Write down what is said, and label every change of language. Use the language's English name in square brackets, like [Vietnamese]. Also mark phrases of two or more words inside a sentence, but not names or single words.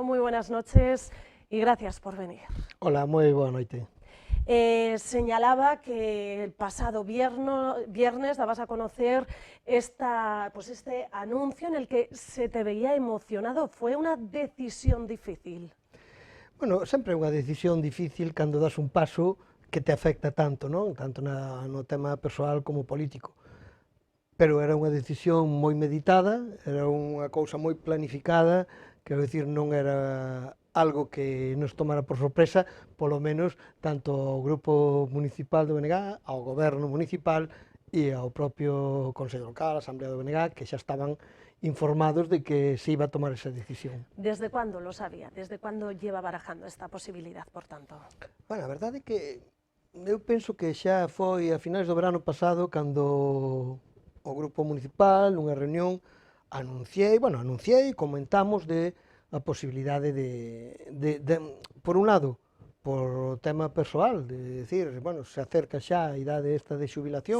[Spanish] Muy buenas noches y gracias por venir. [Galician] Hola, moi boa noite. [Spanish] Señalaba que el pasado viernes dabas a conocer este anuncio en el que se te veía emocionado. ¿Fue una decisión difícil? [Galician] Bueno, sempre é unha decisión difícil cando das un paso que te afecta tanto, non? Tanto no tema persoal como político. Pero era unha decisión moi meditada, era unha cousa moi planificada, quero dicir, non era algo que nos tomara por sorpresa, polo menos tanto ao Grupo Municipal do BNG, ao Goberno Municipal e ao propio Consello Local, a Asamblea do BNG, que xa estaban informados de que se iba a tomar esa decisión. [Spanish] ¿Desde cuándo lo sabía? ¿Desde cuándo lleva barajando esta posibilidad, por tanto? [Galician] Bueno, a verdade é que eu penso que xa foi a finais do verano pasado cando o Grupo Municipal, nunha reunión, anunciei, comentamos de a posibilidade por un lado, por tema persoal, de decir, bueno, se acerca xa a idade esta de xubilación.